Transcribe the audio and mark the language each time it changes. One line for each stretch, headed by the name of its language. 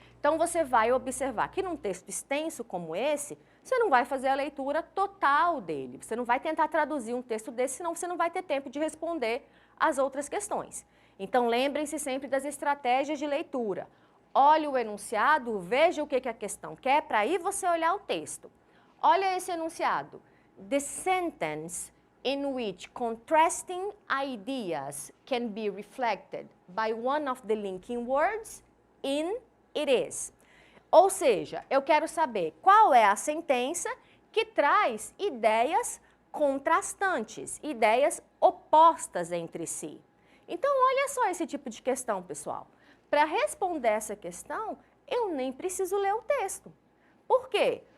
Portuguese: Então você vai observar que num texto extenso como esse, você não vai fazer a leitura total dele. Você não vai tentar traduzir um texto desse, senão você não vai ter tempo de responder as outras questões. Então lembrem-se sempre das estratégias de leitura. Olhe o enunciado, veja o que a questão quer, para aí você olhar o texto. Olha esse enunciado.
English: The sentence in which contrasting ideas can be reflected by one of the linking words in it is.
Portuguese: Ou seja, eu quero saber qual é a sentença que traz ideias contrastantes, ideias opostas entre si. Então, olha só esse tipo de questão, pessoal. Para responder essa questão, eu nem preciso ler o texto. Por quê?